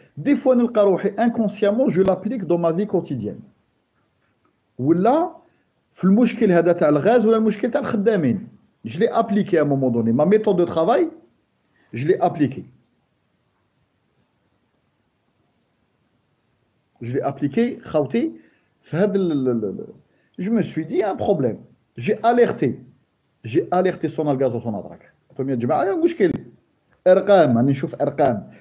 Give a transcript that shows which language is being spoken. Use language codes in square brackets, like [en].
[fr] des fois [ar] نلقى روحي [fr] inconsciemment je l'applique dans ma vie quotidienne [ar] ولا في المشكل هذا تاع الغاز ولا المشكل تاع الخدامين. [fr] je l'ai appliqué à un moment donné ma méthode de travail, je l'ai appliqué [ar] خوتي في هذا. [fr] Je me suis dit un problème. J'ai alerté Sonalgaz وSonadrak. [ar] قلت لهم يا جماعه مشكل ارقام، راني نشوف ارقام.